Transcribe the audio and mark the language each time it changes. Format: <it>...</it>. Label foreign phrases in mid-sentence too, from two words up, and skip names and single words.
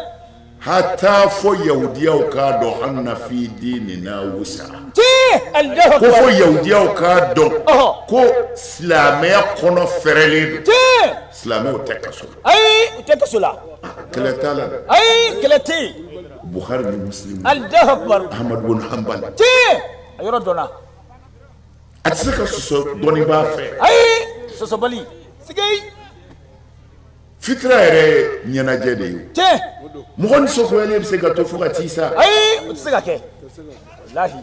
<bm>hatta fo yahudiyaw k'a dɔn</bm> <ar>أن في ديننا وسعة</ar> <bm>Tiɲɛ. Allahu ko akbar. fo yahudiyaw k'a dɔn ko silamɛya kɔnɔ fɛrɛlen don Tiɲɛ. silamɛw tɛ kaso la Ayi. U tɛ kaso la. kɛlɛ t'a la dɛ Ayi. Kɛlɛ tɛ yen. buhari ni muslim</bm> <ar>الله أكبر.</ar> <bm>ahmad bin hanbal Tiɲɛ. A yɔrɔ dɔnna. a tɛ se ka sɔsɔ dɔnnibaa fɛ Ayi. Sɔsɔbali. Siga yi. fitira yɛrɛ ye ɲɛnajɛ de ye Tiɲɛ. mɔgɔ nisɔngoyalen bɛ se ka to fo ka t'i sa Ayi. O tɛ se ka kɛ. Wallahi.</bm>